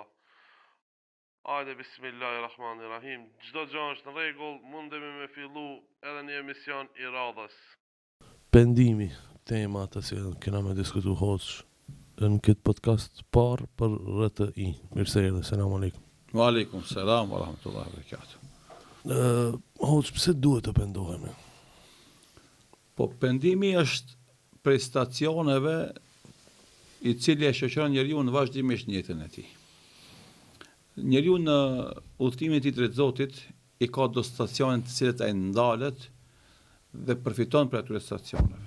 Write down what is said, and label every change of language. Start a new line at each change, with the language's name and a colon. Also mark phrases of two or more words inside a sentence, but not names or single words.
Albanian: Hajde, bismillahirrahmanirrahim. Çdo gjë është në rregull, mundemi me fillu edhe një emision i radhës. Pendimi, tema të cilën kena me diskutu hoç në këtë podcast parë për RTI. Mirë se erdhe,
Arabic: سلام عليكم. وعليكم السلام ورحمة الله وبركاته.
Albanian: Hoç, pse duhet të pendohemi? Po pendimi është prej stacioneve i cili e shoqëron njeriu në vazhdimisht në jetën e tij. Njeriu në udhëtimin e tij drejt Zotit i ka do stacione të cilat ai ndalet dhe përfiton për atyre stacioneve.